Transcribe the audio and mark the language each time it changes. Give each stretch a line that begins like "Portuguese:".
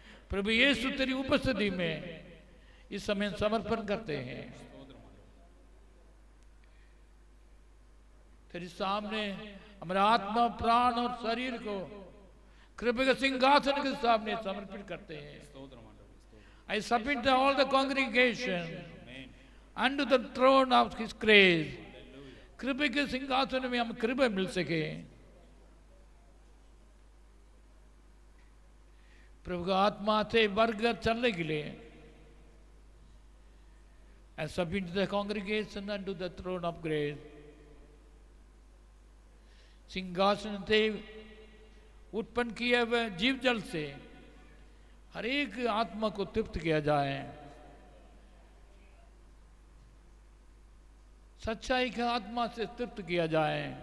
Hindi: प्रभु यीशु तेरी उपस्थिति में इस समय समर्पण करते हैं। तेरे सामने हमारा आत्मा, प्राण और शरीर को कृपा के सिंहासन के सामने समर्पित करते हैं।
English: I submit all the congregation under the throne of His grace.
Hindi: कृपा के सिंहासन में हम कृपा मिल सके। प्रभु का आत्मा से बढ़कर चलने के लिए
English: I submit the congregation under the throne of grace.
Hindi: सिंहासन से उत्पन्न किए हुए जीव जल से हर एक आत्मा को तृप्त किया जाए, सच्चाई के आत्मा से तृप्त किया जाए।